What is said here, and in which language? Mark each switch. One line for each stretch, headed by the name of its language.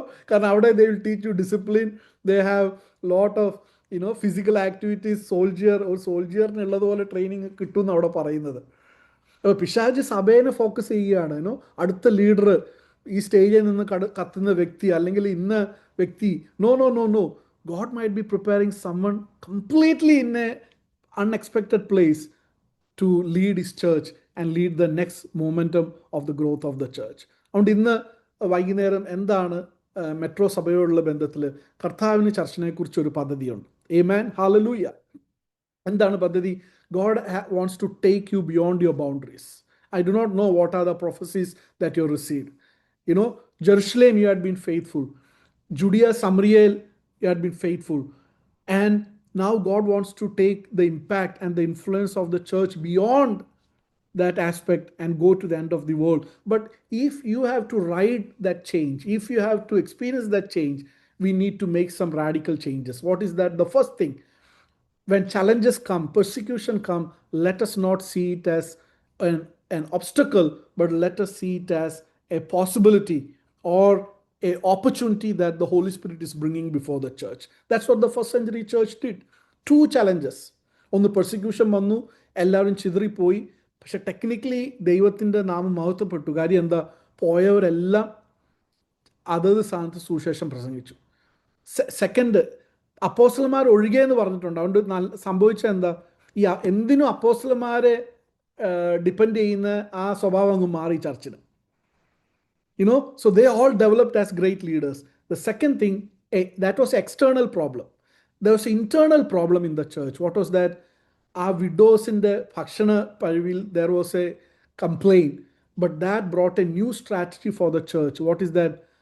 Malayalam: കാരണം അവിടെ
English: They will teach you discipline, they have lot of physical activities.
Malayalam: സോൾജിയറിനുള്ളതുപോലെ training കിട്ടുമെന്ന് അവിടെ പറയുന്നത്. അപ്പോൾ പിശാജ് സഭേനെ ഫോക്കസ് ചെയ്യുകയാണ്. അടുത്ത ലീഡർ ഈ സ്റ്റേജിൽ നിന്ന് കത്തുന്ന വ്യക്തി, അല്ലെങ്കിൽ ഇന്ന വ്യക്തി.
English: No, God might be preparing someone completely in a unexpected place to lead his church and lead the next momentum of the growth of the church.
Malayalam: അതുകൊണ്ട് ഇന്ന് വൈകുന്നേരം എന്താണ് മെട്രോ സഭയോടുള്ള ബന്ധത്തിൽ കർത്താവിന് ചർച്ചിനെ കുറിച്ച് ഒരു പദ്ധതിയുണ്ട്. ആമേൻ, ഹല്ലേലൂയ. എന്താണ് പദ്ധതി?
English: God wants to take you beyond your boundaries. I do not know what are the prophecies that you received. Jerusalem, you had been faithful. Judea, Samaria, you had been faithful. And now God wants to take the impact and the influence of the church beyond that aspect and go to the end of the world. But if you have to ride that change, if you have to experience that change, we need to make some radical changes. What is that? The first thing, when challenges come, persecution come, let us not see it as an obstacle, but let us see it as a possibility or a opportunity that the Holy Spirit is bringing before the church. That's what the first century church did. 2 challenges.
Malayalam: ഒന്ന്, persecution വന്നു, എല്ലാവരും ചിതറിപ്പോയി. പക്ഷെ technically ദൈവത്തിൻ്റെ നാമം മഹത്വപ്പെട്ടു. കാര്യം എന്താ? പോയവരെല്ലാം അതത് സ്ഥാനത്ത് സുവിശേഷം പ്രസംഗിച്ചു. സെക്കൻഡ്, അപ്പോസ്തലന്മാർ ഒഴികെ എന്ന് പറഞ്ഞിട്ടുണ്ട്. അതുകൊണ്ട് സംഭവിച്ചത് എന്താ? ഈ എന്തിനും അപ്പോസ്തലന്മാരെ ഡിപ്പെൻഡ് ചെയ്യുന്ന ആ സ്വഭാവം അങ്ങ് മാറി ചർച്ചിന്.
English: So they all developed as great leaders. The second thing, that was external problem. There was an internal problem in the church. What was that? Our widows in the
Malayalam: Bhakshana Parivil,
English: there was a complaint. But that brought a new strategy for the church. What is that?